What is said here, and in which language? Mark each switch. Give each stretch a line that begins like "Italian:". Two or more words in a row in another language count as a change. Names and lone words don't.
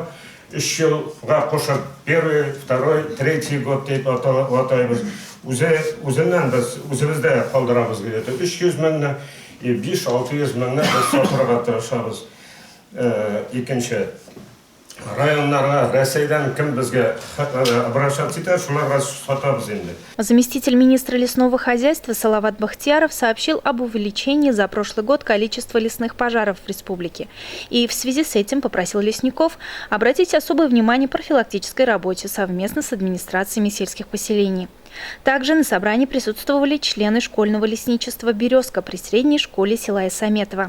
Tatar: 3 елга кушып, 1, 2, 3 год дип атайбыз. Үзеннән без үзебездә калдырабыз дип. 300 меңне, 5-600 меңне без сатырга тырышабыз. Икенче районнарга, Россиядан кем безгә обращаться итә, шуларга сатабыз инде.
Russian: Заместитель министра лесного хозяйства Салават Бахтияров сообщил об увеличении за прошлый год количества лесных пожаров в республике. И в связи с этим попросил лесников обратить особое внимание профилактической работе совместно с администрациями сельских поселений. Также на собрании присутствовали члены школьного лесничества «Березка» при средней школе села Исаметова.